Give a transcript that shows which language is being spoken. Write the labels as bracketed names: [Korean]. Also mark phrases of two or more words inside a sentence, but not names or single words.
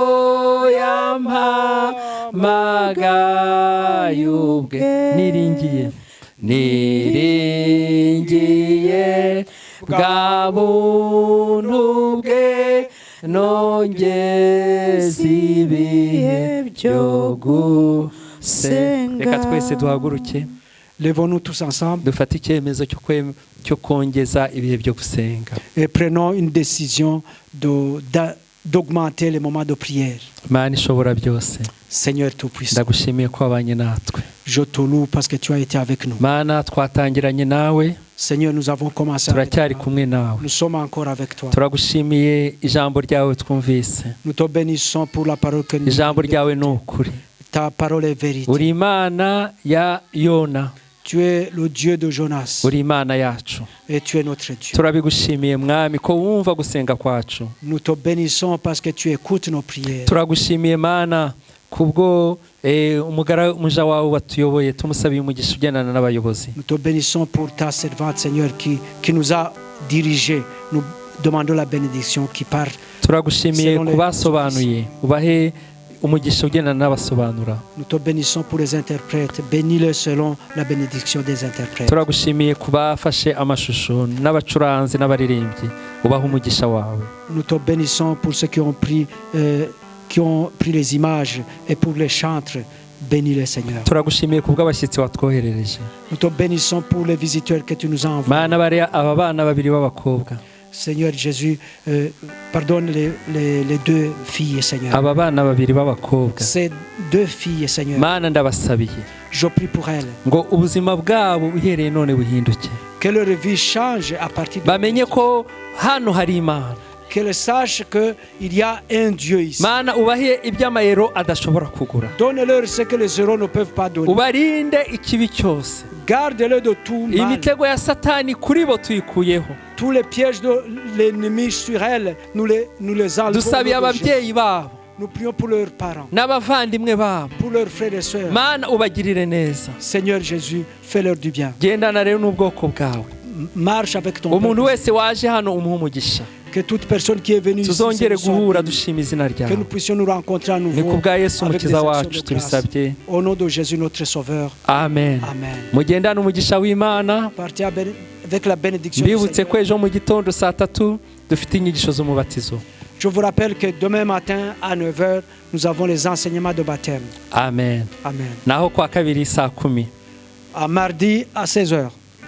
[Kinyarwanda] yampamagaye ubwe niringiye bwa buntu bwe nongeza ibihe byo gusenga. Reka twese duhaguruke [French] Levons-nous tous ensemble [Kinyarwanda] dufate icyemezo cyo kongeza ibihe byo gusenga. [French] et prenons une décision d'augmenter les moments de prière. [Kinyarwanda] Mana ishobora byose, [French] Seigneur Tout-Puissant, [Kinyarwanda] ndagushimiye ko wabanye natwe. [French] je te loue parce que tu as été avec nous. [Kinyarwanda] Mana twatangiranye nawe, [French] Seigneur, nous avons commencé avec [Kinyarwanda] turacyari [French] toi. [Kinyarwanda] kumwe nawe. [French] Nous sommes encore avec toi. [Kinyarwanda] Turagushimiye ijambo ryawe twumvise. [French] Nous te bénissons pour la parole que nous [Kinyarwanda] Ijambo ryawe ni ukuri. [French] Ta parole est vérité. [Kinyarwanda] Uri Imana ya Yona, [French] Tu es le Dieu de Jonas [Kinyarwanda] uri Imana yacu. [French] et tu es notre Dieu. [Kinyarwanda] Turabigushimiye mwami ko wumva gusenga kwacu. [French] Nous te bénissons parce que tu écoutes nos prières. [Kinyarwanda] Turagushimiye Mana kubwo umuja wawe watuyoboye, tumusabiye umugisha ugendana n'abayobozi. [French] Nous te bénissons pour ta servante, Seigneur, qui nous a dirigés. Nous demandons la bénédiction qui part. [Kinyarwanda] Turagushimiye kubasobanuye, ubahe umugisha ugendana n'abasobanura. [French] Nous te bénissons pour les interprètes. Bénis-les selon la bénédiction des interprètes. [Kinyarwanda] Turagushimiye kubafashe amashusho n'abacuranzi n'abaririmbyi, ubahe umugisha wawe. [French] Nous te bénissons pour ceux qui ont pris les images et pour les chantres. Bénis-les, Seigneur. [Kinyarwanda] Turagushimiye kubw'abashyitsi watwoherereje. [French] Nous te bénissons pour les visiteurs que tu nous as envoyés. [Kinyarwanda] Mana bari aba bana babiri b'abakobwa, [French] Seigneur Jésus, pardonne les deux filles, Seigneur. [Kinyarwanda] aba bana babiri b'abakobwa, [French] Ces deux filles, Seigneur, [Kinyarwanda] Mana ndabasabiye [French] je prie pour elles. [Kinyarwanda] ngo ubuzima bwabo uhereye none buhinduke, [French] Que leur vie change à partir de [Kinyarwanda] bamenye ko hano hari Imana. [French] qu'elles sachent qu'il y a un Dieu ici. [Kinyarwanda] Mana ubahe iby'amayero adashobora kugura, [French] Donne-leur ce que les euros ne peuvent pas donner. [Kinyarwanda] ubarinde ikibi cyose. [French] Garde-les de tout mal. [Kinyarwanda] Imitego ya Satani kuri bo tuyikuyeho. [French] Tous les pièges de l'ennemi sur elles, nous les enlevons. [Kinyarwanda] Dusabiye ababyeyi babo [French] Nous prions pour leurs parents, [Kinyarwanda] n'abavandimwe babo, [French] pour leurs frères et sœurs. [Kinyarwanda] Mana ubagirire neza. [French] Seigneur Jésus, fais-leur du bien. [Kinyarwanda] Gendana rero n'ubwoko bwawe, [French] Marche avec ton [Kinyarwanda] umuntu [French] peuple. [Kinyarwanda] wese waje hano umuhe umugisha. [French] Que toute personne qui est venue ici, [Kinyarwanda] Tuzongere [French] Seigneur, [Kinyarwanda] guhura [French] soit bénie. [Kinyarwanda] dushima izina [French] Que nous [Kinyarwanda] ryawe. [French] puissions nous rencontrer à [Kinyarwanda] Ni [French] nouveau [Kinyarwanda] kubwa Yesu [French] avec des [Kinyarwanda] umukiza [French] actions [Kinyarwanda] wacu [French] de grâce. [Kinyarwanda] tubisabye, [French] Au nom de Jésus notre Sauveur. [Kinyarwanda] amen. [French] Amen. [Kinyarwanda] Mugendane umugisha w'Imana. [French] Partez avec la bénédiction du [Kinyarwanda] Mbibutse ko [French] Seigneur. [Kinyarwanda] ejo mu gitondo saa 3 dufite inyigisho z'umubatizo. [French] Je vous rappelle que demain matin à 9h, nous avons les enseignements de baptême. [Kinyarwanda] Amen. [French] Amen. [Kinyarwanda] Naho kwa kabiri saa 10 [French] à mardi à 16h.